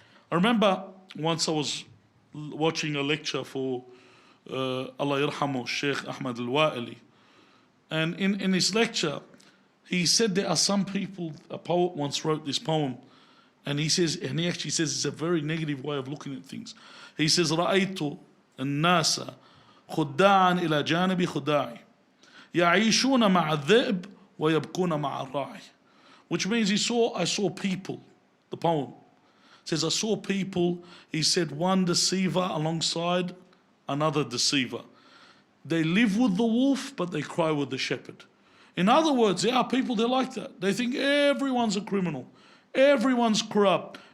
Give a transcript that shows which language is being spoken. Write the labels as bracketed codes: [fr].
[en] I remember once I was watching a lecture for Allah yarhamu, Sheikh Ahmad al-Wa'ili, and in his lecture, he said there are some people, a poet once wrote this poem, and he actually says it's a very negative way of looking at things. He says, [ar] رأيت الناس خداعا إلى جانب خداعي يعيشون مع الذئب ويبكون مع الراعي. [en] Which means I saw people, the poem says, I saw people, he said, one deceiver alongside another deceiver. They live with the wolf, but they cry with the shepherd. In other words, there are people, they're like that. They think everyone's a criminal. Everyone's corrupt.